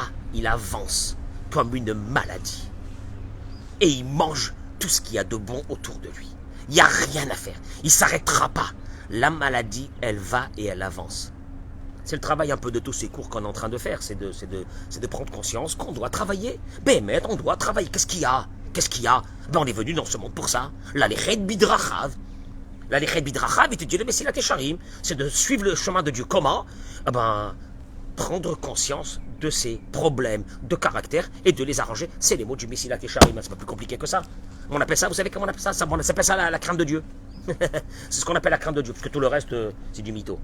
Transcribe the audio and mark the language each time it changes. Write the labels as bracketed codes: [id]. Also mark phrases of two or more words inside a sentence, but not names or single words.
[fr] Il avance comme une maladie. Et il mange tout ce qu'il y a de bon autour de lui. Il n'y a rien à faire. Il ne s'arrêtera pas. La maladie, elle va et elle avance. C'est le travail un peu de tous ces cours qu'on est en train de faire. C'est de prendre conscience qu'on doit travailler. Bémet, on doit travailler. Qu'est-ce qu'il y a? Ben, on est venu dans ce monde pour ça. [he] ללכת בדרכיו. ללכת בדרכיו, [fr] il te dit le Messilat Yesharim. C'est de suivre le chemin de Dieu. Comment? Ben, prendre conscience de ses problèmes de caractère et de les arranger. C'est les mots du Messilat Yesharim. C'est pas plus compliqué que ça. On appelle ça, vous savez comment on appelle ça? On appelle ça la crainte de Dieu. C'est ce qu'on appelle la crainte de Dieu, parce que tout le reste, c'est du mytho.